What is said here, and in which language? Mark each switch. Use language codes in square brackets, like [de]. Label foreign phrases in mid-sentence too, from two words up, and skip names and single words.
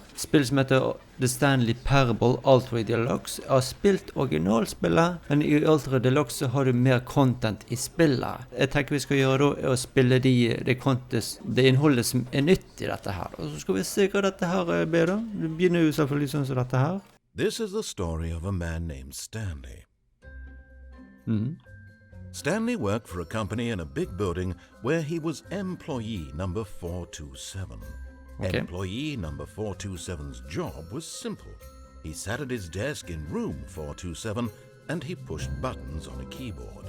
[no] Spill som heter The Stanley Parable Ultra Deluxe. Jeg har spilt originalspillet, men i Ultra Deluxe så har du mer content i spillet. Jeg tenker vi skal gjøre da, er å spille det innholdet som er nytt i dette her. Og så skal vi se hva dette her blir da. Det begynner jo selvfølgelig sånn som dette her. [en] This is the story of a man named Stanley. Stanley worked for a company in a big building where he was employee number 427. Okay. Employee number 427's job was simple. He sat at his desk in room 427 and he pushed buttons on a keyboard.